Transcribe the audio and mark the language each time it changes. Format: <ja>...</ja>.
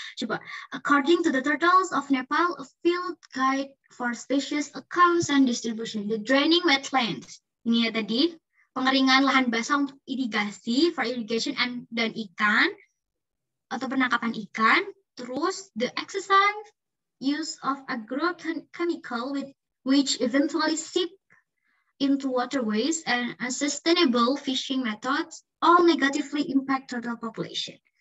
<en>Coba, according to the Turtles of Nepal, a field guide for species accounts and distribution, the draining wetlands.</en> <id>Ini ya tadi, pengeringan lahan basah untuk irigasi,</id> <en>for irrigation</en> <id>dan ikan, atau penangkapan ikan.</id> <en>Terus, the excessive use of agrochemical which eventually seep into waterways and unsustainable fishing methods all negatively impact turtle population.</en>